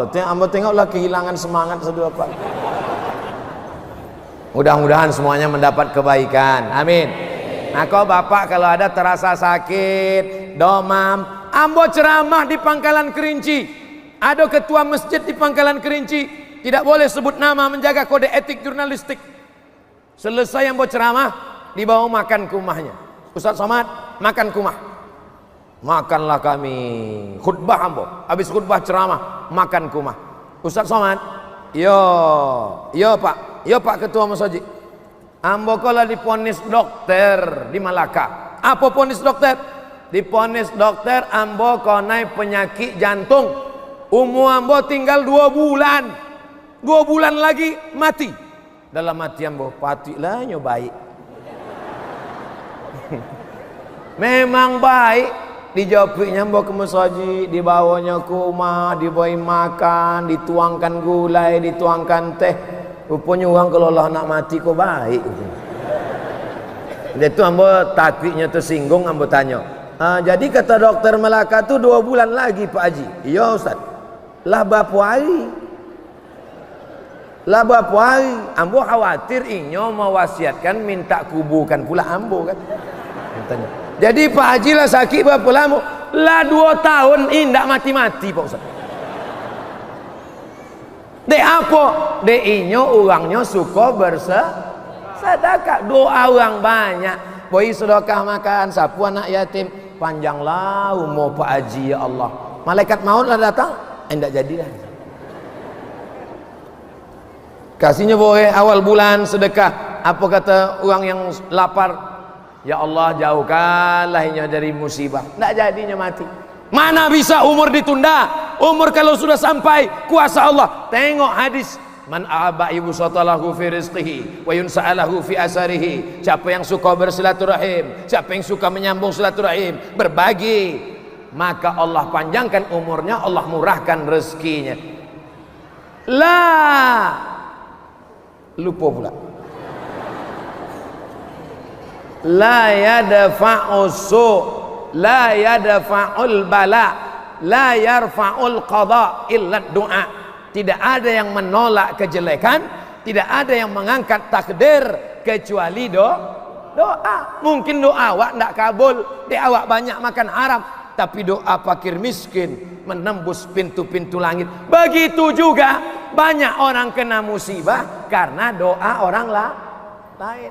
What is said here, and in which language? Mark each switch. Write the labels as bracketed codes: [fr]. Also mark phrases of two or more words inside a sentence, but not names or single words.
[id] Ambo tengoklah kehilangan semangat sedua Pak. Mudah-mudahan semuanya mendapat kebaikan. Amin. Nah, kau bapak kalau ada terasa sakit, demam, ambo ceramah di Pangkalan Kerinci. Ada ketua masjid di Pangkalan Kerinci, tidak boleh sebut nama, menjaga kode etik jurnalistik. Selesai ambo ceramah, dibawa makan ke rumahnya. Ustaz Somad makan kumah. Makanlah kami. Khutbah ambo, habis khutbah ceramah makan kumah. Ustaz Somad, yo Pak ketua masjid. [min] Ambo kala diponis dokter di Malaka. [id] Apa ponis dokter? [min] Diponis dokter ambo konai penyakit jantung. Umur ambo tinggal 2 bulan. [id] 2 bulan lagi mati. [min] Dalam hati ambo, patilah nyo baik. [id] Memang baik. Dijawabnya ambo ke masjid, dibawanya ke rumah, dibawa makan, dituangkan gulai, dituangkan teh. Rupanya orang kalau Allah nak mati kok baik. Itu ambo taktiknya tersinggung, ambo tanya. Jadi kata dokter Melaka tu 2 bulan lagi Pak Haji. Iya Ustaz. Lah berapa hari? [min] Ambo khawatir inyo mewasiatkan minta kuburkan pula ambo kan. [id] Tanya. [min] Jadi Pak Haji lah sakit berapa lama? Lah 2 tahun indak mati-mati Pak Ustaz. Dek apa? Dek inyo orangnya suka bersedekah. [id] Doa orang banyak. Boy sedekah makan, sapu anak yatim. Panjanglah umur Pak Haji [ar] ya Allah. [id] Malaikat maut lah datang, enggak jadilah. Kasihnya boleh awal bulan sedekah. Apa kata orang yang lapar? [ar] Ya Allah [id] jauhkanlah inya dari musibah. Enggak jadinya mati. Mana bisa umur ditunda? Umur kalau sudah sampai kuasa Allah. Tengok hadis [ar] Man aba yubsatalahu fi rizqihi wa yunsa'alahu fi asarihi. [id] Siapa yang suka bersilaturahim, siapa yang suka menyambung silaturahim, berbagi, maka Allah panjangkan umurnya, Allah murahkan rezekinya. Lupa pula. [ar] La yadfa'u su', la yadfa'ul bala, la yarfa'ul qada illa du'a. [id] Tidak ada yang menolak kejelekan, tidak ada yang mengangkat takdir kecuali doa. Mungkin doa awak tidak kabul, dia awak banyak makan haram, tapi doa fakir miskin menembus pintu-pintu langit. Begitu juga banyak orang kena musibah karena doa orang lain.